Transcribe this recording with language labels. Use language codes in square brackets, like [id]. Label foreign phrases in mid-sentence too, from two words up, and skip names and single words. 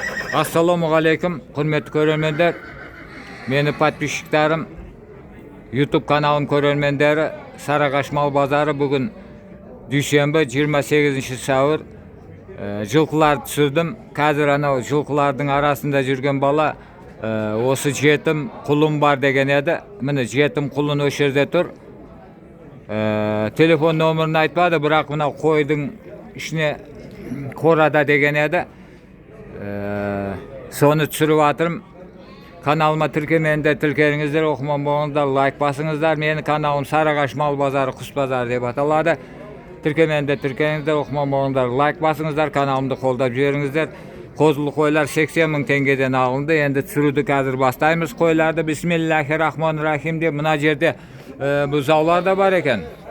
[uz] Assalomu alaykum, hurmatli ko'rarmanlar. Meni podpishchiklarim, YouTube kanalim ko'rarmanlari, Sarag'ash mal bozori bugun dushanba 28-savr. [kk] Жылқыларды түсірдім. Қазір анау жылқылардың арасында жүрген бала осы жетім құлым бар деген еді. Міне жетім құлын осы жерде тұр. Телефон номерін айтпады, бірақ мынау қойдың ішіне қорада деген еді. Соны түсіріп атырым. Kanalıma tіркемеңдер, тіркеліңіздер, оқырман болыңыздар, лайк басыңыздар. Менің каналым Sarag'ash mal bozori, құс базары деп аталады. Тіркемеңдер, тіркеліңіздер, оқырман болыңыздар, лайк басыңыздар, каналымды қолдап жіберіңіздер. Қозылы қойлар 80 мың теңгеден алынды. Енді түсіруді қазір бастаймыз қойларды. Бисмиллахир-рахманир-рахим деп мына жерде бұзаулар да бар екен.